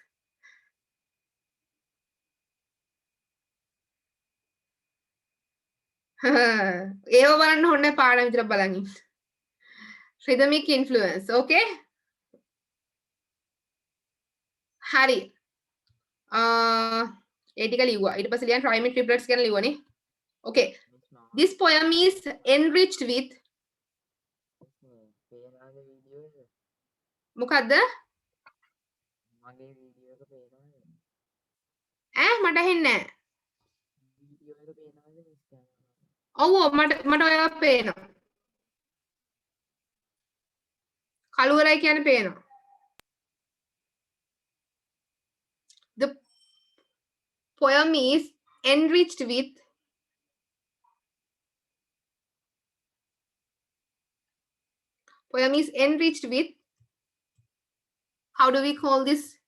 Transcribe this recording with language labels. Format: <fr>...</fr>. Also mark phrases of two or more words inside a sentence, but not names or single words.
<si>ඒව බලන්න ඕනේ පාඩම් විතර බලන් ඉන්න.</si> <en>Rhythmic influence. Okay? හරි.</en> <si>ඒ ටික ලිව්වා. ඊට පස්සේ ලියන්න</si> <en>rhyming triplets</en> <si>ගැන ලිව්වනේ.</si> <en>Okay. This poem is enriched with මොකද්ද?</en> <si>මගේ වීඩියෝ එක පේනවද? මට ඇහෙන්නේ නැහැ. වීඩියෝ එක පේනවද මිස්ටර්? ඔව් මට ඔයාලා පේනවා. කළුවරයි කියන්නේ පේනවා.</si> <en>The poem is enriched with how do we call this?</en>